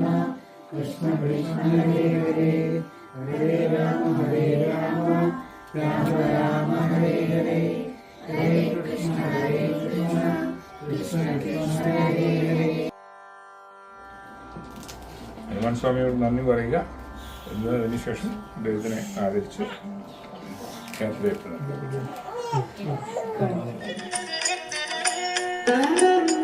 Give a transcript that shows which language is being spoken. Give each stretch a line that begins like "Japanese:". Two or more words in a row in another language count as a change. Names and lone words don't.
Sanskrit: കൃഷ്ണ ഹരേ ഹരേ ഹരേ രാമ രാമ രാമ ഹരേ ഹരേ ഹരേ കൃഷ്ണ കൃഷ്ണ കൃഷ്ണ ഹരേ ഹരേ.
Malayalam: ഹനുമാൻ സ്വാമിയോട് നന്ദി പറയുക. അതിനുശേഷം അദ്ദേഹത്തിനെ ആദരിച്ച് യാത്ര ചെയ്യപ്പെടുന്നു.